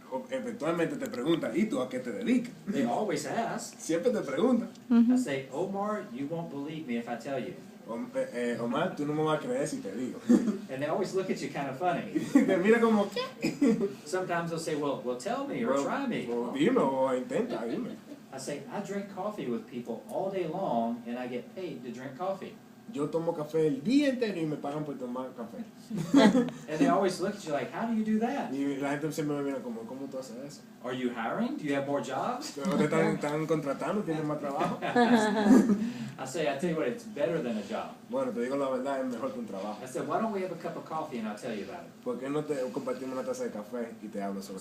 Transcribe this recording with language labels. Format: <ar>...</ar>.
<es>eventualmente te preguntan, ¿y tú a qué te dedicas?</es> <en>They always ask.</en> <es>Siempre te preguntan.</es> <en>I say, Omar, you won't believe me if I tell you.</en> <es>Omar, tú no me vas a creer si te digo.</es> <en>And they always look at you kind of funny.</en> <es>Te mira como, ¿qué?</es> <en>Sometimes they'll say, well, tell me or try me.</en> <es>Dime o intenta, dime.</es> <en>I say, I drink coffee with people all day long and I get paid to drink coffee.</en> <es>Yo tomo café el día entero y me pagan por tomar café.</es> <en>And they always look at you like, how do you do that?</en> <es>Y la gente siempre me mira como, ¿cómo tú haces eso?</es> <en>Are you hiring? Do you have more jobs?</en> <es>¿Pero te están contratando? ¿Tienes más trabajo?</es> <en>I say, I tell you what, it's better than a job.</en> <es>Bueno, te digo la verdad, es mejor que un trabajo.</es> <en>I said, why don't we have a cup of coffee and I'll tell you about it?</en> <es>¿Por qué no te compartimos una taza de café y te hablo sobre</es>